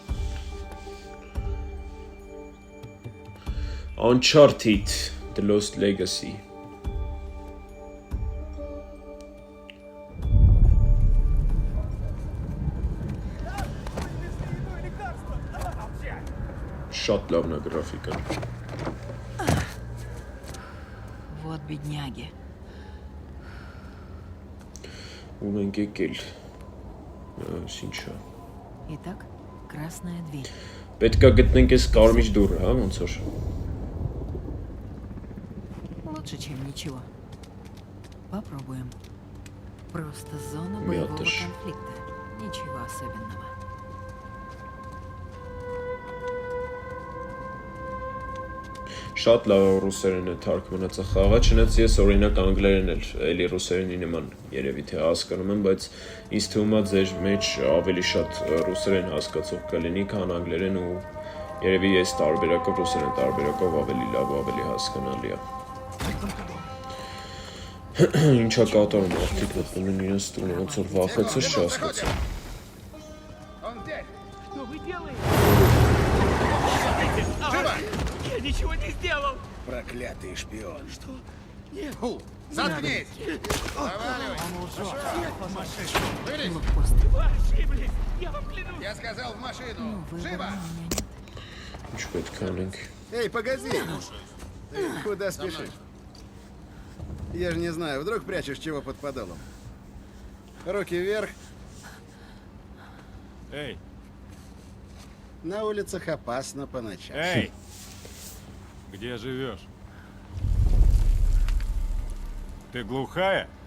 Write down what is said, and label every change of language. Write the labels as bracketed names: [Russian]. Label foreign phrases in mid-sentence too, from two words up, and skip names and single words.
[Armenian] Uncharted The Lost Legacy Շատ լավն է գրաֆիկան։ [Russian] Вот бедняги. [Armenian] Ուր ենք եկել։ Ինչա։ [Russian] Итак, красная дверь. [Armenian] Պետք է գտնենք այս կարմիր դուռը, հա, ոնց որ։ [Russian] Лучше, чем ничего. Попробуем. Просто зона Мятеж. боевого конфликта. Ничего особенного. [Armenian] Շատ լավ ռուսերեն է թարգմանած խաղը, չնայած ես օրինակ անգլերեն էլ էլի ռուսերենի նման երևի թե հասկանում եմ, բայց ինձ թվում է ձեր մեջ ավելի շատ ռուսերեն հասկացող կլինի, քան անգլերեն ու երևի ես տարբերակով ռուսերեն տարբերակով ավելի լավ, ավելի հասկանալի է։ Ինչա կատարում աղջիկ մտնում են իրենց տունը, ոնց որ վախեցած չհասկացա։ [Russian] Он здесь! Что вы делаете? Живо! Я ничего не сделал! Проклятый шпион! Что? Нет! Фу! Заткнись! Заваливай! Вылезь! Блокпост. Вы ошиблись! Я вам клянусь! Я сказал в машину! Ну, выбора Живо! у меня нет. [Armenian] Ինչ պետք է անենք։ [Russian] Эй, погоди! Ты куда спешишь? Я же не знаю, вдруг прячешь чего под подолом. Руки вверх. Эй, На улицах опасно по ночам. эй! Где живешь? Ты глухая?